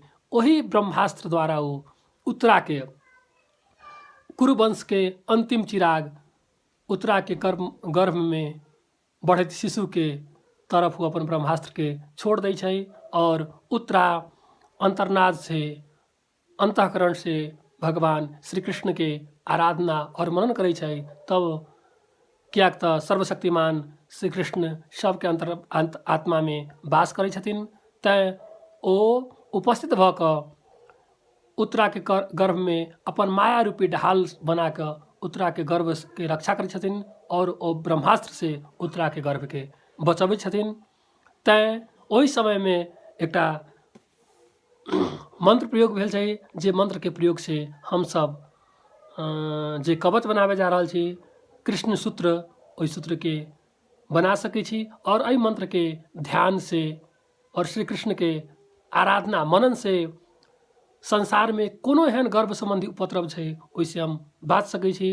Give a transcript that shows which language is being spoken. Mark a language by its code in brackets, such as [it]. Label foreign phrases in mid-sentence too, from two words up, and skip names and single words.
[mai] ओही ब्रह्मास्त्र द्वारा ओ उत्तरा के कुरुवंश के अंतिम चिराग उत्तरा के गर्भ में बढ़ैत शिशु के तरफ वो अपन ब्रह्मास्त्र के छोड़ दै छै और उत्तरा अंतर्नाद से, अंतःकरण से भगवान श्री कृष्ण के आराधना और मनन करै छै। तब कियाक तऽ सर्वशक्तिमान श्री कृष्ण सबके आत्मा में वास करै छथिन। तैं ओ उपस्थित भऽ कऽ उत्तरा के गर्भ में अपन माया रूपी ढाल बना कऽ उत्तरा के गर्भ के रक्षा करै छथिन और ओ ब्रह्मास्त्र से उत्तरा के गर्भ के बचबै छथिन। तैं ओहि समय में एकटा मंत्र प्रयोग भेल छै, जे मंत्र के प्रयोग से हम सब जे कवच बनाबे जा रहल छी, कृष्ण सूत्र, ओहि सूत्र के बना सकै छी और एहि मंत्र के ध्यान से और श्री कृष्ण के आराधना मनन से संसार में कोनो एहन गर्भ संबंधी उपद्रव छै ओहिसे हम बाँच सकै छी।